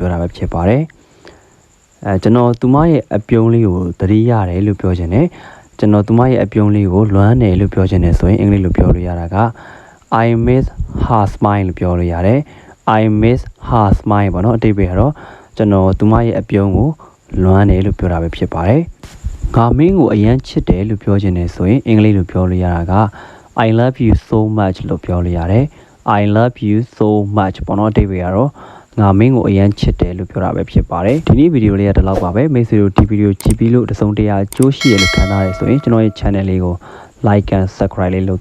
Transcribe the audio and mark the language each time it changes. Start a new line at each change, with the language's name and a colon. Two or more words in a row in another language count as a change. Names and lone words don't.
Burmese: ပြောတာပဲဖြစ်ပါတယ်ကျွန်တော်သူမရဲ့အပြုံးလေးကိုသတိရတယ်လို့ပြောချင်တယ်ကျွန်တော်သူမရဲ့အပြုံးလေးကိုလွမ်းတယ်လို့ပြောချင်တယ်ဆိုရင်အင်္ဂလိပ်လို ပြောလို့ရတာက
English: I miss her smile
Burmese: လို့ပြောလို့ရတယ်
English: I miss her smile
Burmese: ပေါ့နော်အတိတ်ပဲကတော့ကျွန်တော်သူမရဲ့ အပြုံးကိုလွမ်းတယ်လို့ပြောတာပဲဖြစ်ပါတယ်ငါမင်းကိုအရန်ချစ်တယ်လို့ပြောချင်တယ်ဆိုရင်အင်္ဂလိပ်လိုပြောလို့ရတာက
English: I love you so much
Burmese: လို့ပြောလို့ရတယ်
English: I love you so much
Burmese: ပေါ့နော်အတိတ်ပဲကတော့ငါမင်းကိုအရန်ချစ်တယ်လို့ပြောတာပဲဖြစ်ပါတယ်ဒီနေ့ဗီဒီယိုလေးကဒီလောက်ပါပဲမိတ်ဆွေတို့ဒီဗီဒီယိုကြည့်ပြီးလို့တစုံတရာကြိုးရှိရလို့ခံစားရဆိုရင်ကျွန်တော်ရဲ့ channel လေးကို
English: like and subscribe
Burmese: လေးလုပ်